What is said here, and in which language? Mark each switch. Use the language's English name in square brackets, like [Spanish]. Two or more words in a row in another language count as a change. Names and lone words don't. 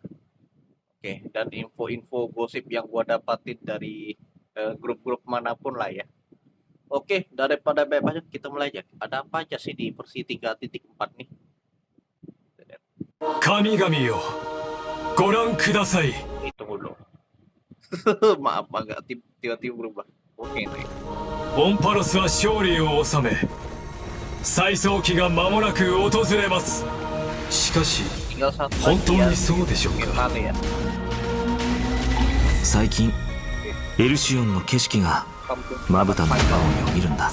[Indonesian] Oke, dan info-info gosip yang gua dapatin dari grup-grup manapun lah ya. Oke, daripada banyak kita mulai aja. Ada apa aja sih di versi 3.4 nih? [Japanese] 神々よ、ご覧ください. [Indonesian] Tunggu dulu. Maaf, agak tiba-tiba berubah. Oke, nih. [Japanese] オンパロスは勝利を収め、再創期が間もなく訪れます。しかし、 [Indonesian] Tinggal satu [Japanese] 本 [Indonesian] lagi [Japanese] 当 [Indonesian] ya. [Japanese] にそうでしょうか。 [Indonesian] Gimana ya? [Japanese] 最近エルシオンの景色がまぶたの中をよぎるんだ。